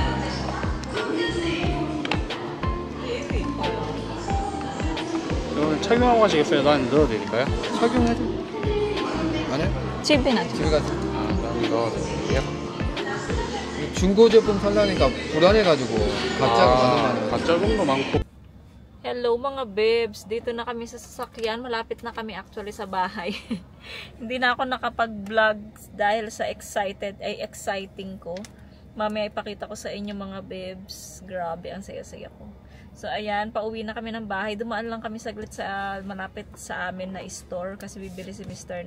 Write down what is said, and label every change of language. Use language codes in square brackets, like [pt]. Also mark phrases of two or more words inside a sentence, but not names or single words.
[ko] 이거 착용하고 가시겠어요? 난 넣어도 될까요? 착용해도 안 해? 집에 놔둬. 집에 가서 아, 난 넣어도 될게요. 중고 제품 살라니까 불안해가지고 가짜가 많으면 가짜 종도 많고. [tl] Hello mga babes, dito na kami sa sasakyan, malapit na kami actually sa bahay. Hindi na ako nakapag-vlog dahil sa exciting ko. Mamaya ipakita ko sa inyo mga babes, grabe ang saya-saya ko. So ayan, pauwi na kami ng bahay, dumaan lang kami saglit sa malapit sa amin na store kasi bibili si Mr.